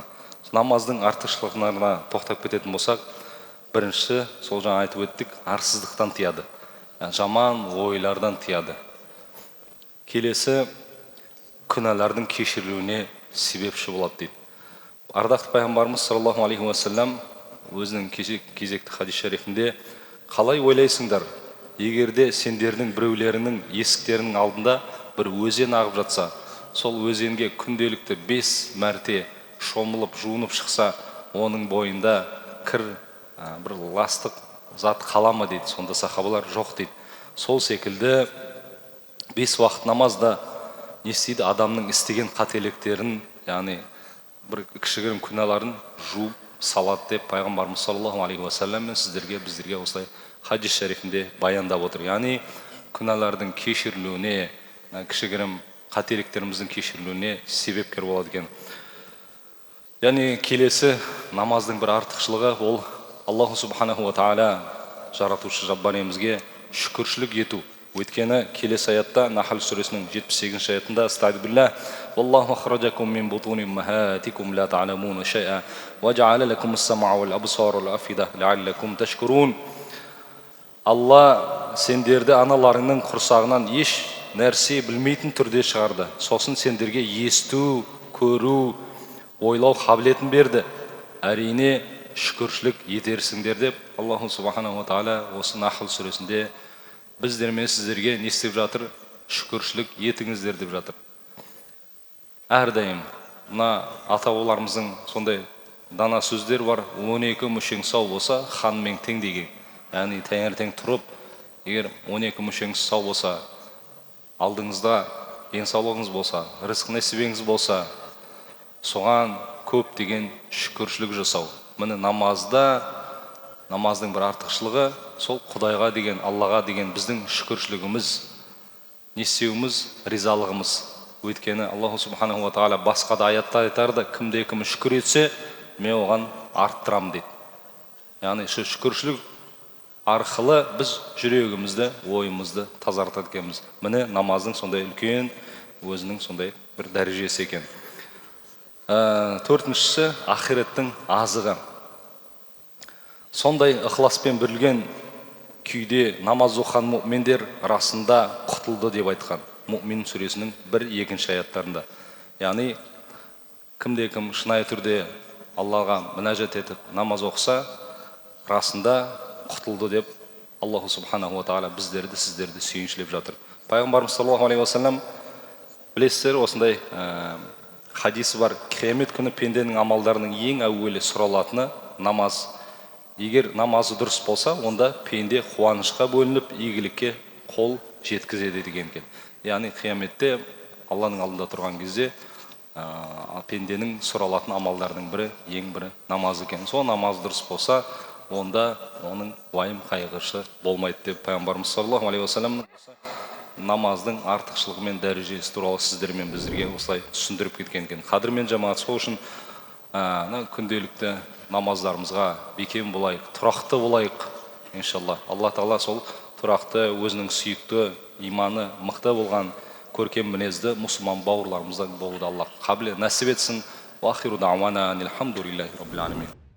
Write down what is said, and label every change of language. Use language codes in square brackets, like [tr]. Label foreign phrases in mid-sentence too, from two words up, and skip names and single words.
[kk] Намаздың артықшылығына тоқтап кететін болсақ, бірінші, сол жаңа айтып өттік, арсыздықтан тияды, жаман ойлардан тияды. Келесі, күнәлардың кешірілуіне себепші болады дейді. Ардақты пайғамбарымыз [ar] صلى الله عليه وسلم [kk] өзінің кезекті хадис шарифінде: қалай ойлайсыңдар, егерде сендердің біреулерінің есіктерінің алдында бір өзен ағып жатса, сол өзенге күнделікті 5 мәрте шомылып, жуынып шықса, оның бойында кір, бір ластық зат қала ма дейді. Сонда сахабалар: жоқ дейді. Сол секілді 5 уақыт намазда не істейді? Адамның істеген қателіктерін, яғни бір кішігірім күнәларын жуып салады деп пайғамбарымыз [ar] صلى الله عليه وسلم [kk] мен біздерге осылай хадис шарифінде баяндап отыр. Яғни күнәлардың кешірілуіне, кішігірім қателіктеріміздің кешірілуіне себепкер болады екен. Яғни келесі намаздың бір артықшылығы ол [ar] الله سبحانه وتعالى [kk] жаратушы Жаббаремізге шүкіршілік ету. Өйткені келесі аятта, Нахл сүресінің 78 аятында: [ar] "أستغفر الله، والله أخرجكم من بطون أمهاتكم لا تعلمون شيئا وجعل لكم السمع والأبصار والأفئدة لعلكم تشكرون." [kk] Алла сендерді аналарыңның құрсағынан еш нәрсе білмейтін түрде шығарды. Сосын сендерге есту, көру, ойлау қабілетін берді. Әрине шүкіршілік етерсіңдер деп [ar] الله سبحانه وتعالى [kk] осы Нахл сүресінде біздер мен сіздерге не істеп жатыр? Шүкіршілік етіңіздер деп жатыр. Әрдайым мына ата-бабаларымыздың сондай дана сөздер бар: 12 мүшең сау болса, ханмен тең деген. Яғни таңертең тұрып, егер 12 мүшеңіз сау болса, алдыңызда денсаулығыңыз болса, рызық несібеңіз болса, соған көптеген шүкіршілік жасау. Міне намаздың бір артықшылығы сол Құдайға деген, Аллаға деген біздің шүкіршілігіміз, не істеуіміз, ризалығымыз. Өйткені [ar] الله سبحانه وتعالى [kk] басқа да аятта айтарда, кімде-кім шүкір етсе, мен оған арттырам дейді. Яғни шүкіршілік арқылы біз жүрегімізді, ойымызды тазартады екенбіз. Міне намаздың сондай үлкен, өзінің сондай бір дәрежесі екен. Төртіншісі ақиреттің азығы. Сондай ықыласпен берілген күйде намаз оқыған мұъминдер расында құтылды деп айтқан. Мұъмин сүресінің 1-2 аяттарында. Яғни кімде-кім шынайы түрде Аллаға мінәжат етіп намаз оқыса, расында құтылды деп [ar] الله سبحانه وتعالى [kk] біздерді, сіздерді сүйіншілеп жатыр. Пайғамбарымыз [ar] صلى الله عليه وسلم, [kk] білесіздер, осындай хадисі бар. Қиямет күні пенденің амалдарының ең әуелі сұралатыны намаз. Егер намазы дұрыс болса, онда пенде қуанышқа бөлініп, игілікке қол жеткізеді деген екен. Яғни қияметте Алланың алдында тұрған кезде пенденің сұралатын амалдардың ең бірі намаз екен. Сол намаз дұрыс болса, онда оның уайым қайғысы болмайды деп пайғамбарымыз [ar] صلى الله عليه وسلم [kk] намаздың артықшылығы мен дәрежесі туралы сіздермен біздерге осылай түсіндіріп кеткен екен. Қадірмен жамағат, сол үшін күнделікті намаздарымызға бекем болайық, тұрақты болайық, иншалла. Алла тағала сол тұрақты, өзінің сүйікті, иманы мықты болған көркем мінезді мұсылман бауырларымыздан болуды Алла қабілет нәсіп етсін. [ar] وآخر دعوانا أن الحمد لله رب العالمين.